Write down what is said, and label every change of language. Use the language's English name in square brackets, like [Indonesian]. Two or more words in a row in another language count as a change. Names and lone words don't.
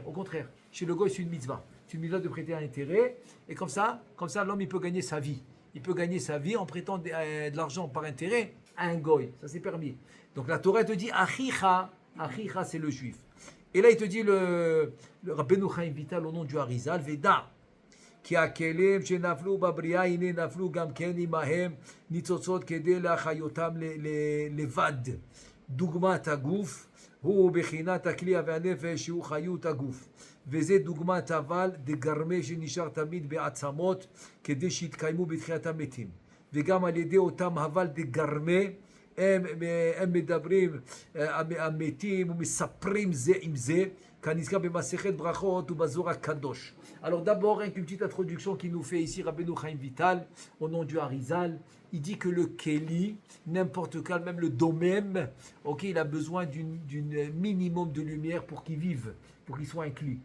[French] Au contraire, chez le goy, c'est une mitzvah. C'est une mitzvah de prêter un intérêt, et comme ça, l'homme, il peut gagner sa vie. Il peut gagner sa vie en prêtant de l'argent par intérêt à un goy. Ça, c'est permis. Donc la Torah te dit Achicha, c'est le juif. Et là, il te dit le Rabbeinu Chaim Vital au nom du Harizal, Veda. [Hebrew] כי הכלים שנפלו בבריאה הנה נפלו גם כן עמהם ניצוצות כדי להחיותם לבד. דוגמת הגוף הוא בחינת הכלי והנפש שהוא חיות הגוף. וזה דוגמת אבל דגרמה שנשאר תמיד בעצמות כדי שיתקיימו בתחיית המתים. וגם על ידי אותם אבל דגרמה הם מדברים המתים ומספרים זה עם זה. [French] Alors d'abord, une petite introduction qu'il nous fait ici Rabbeinu Chaim Vital, au nom du Harizal. Il dit que le Keli, n'importe quel, même le domem, il a besoin d'une minimum de lumière pour qu'il vive, pour qu'il soit inclus.